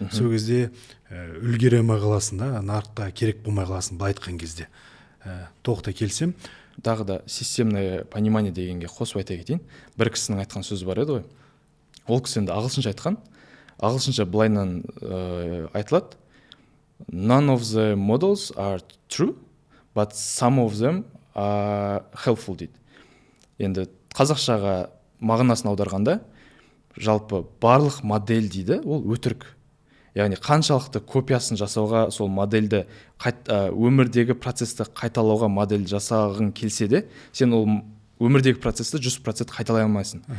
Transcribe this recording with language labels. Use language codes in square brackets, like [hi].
[kk] Сол кезде үлгере алмай қаласың, нарықта керек болмай қаласың, былай айтқан кезде. Толықтай келісем. Тағы да [ru] системное понимание [kk] дегенге қосып айта кетейін. Бір кісінің айтқан сөзі бар еді ғой. Ол кісі енді ағылшынша айтқан. Ағылшынша былайынан айтылады. [en] None of the models are true, but some of them are helpful [kk] дейді. Енді қазақшаға мағынасын аударғанда, жалпы барлық модель дейді, ол өтірік. Яғни қаншалықты копиясын жасауға, сол модельді өмірдегі процесті қайталауға модель жасағың келсе де, сен ол өмірдегі процесті 100% қайталай алмайсың.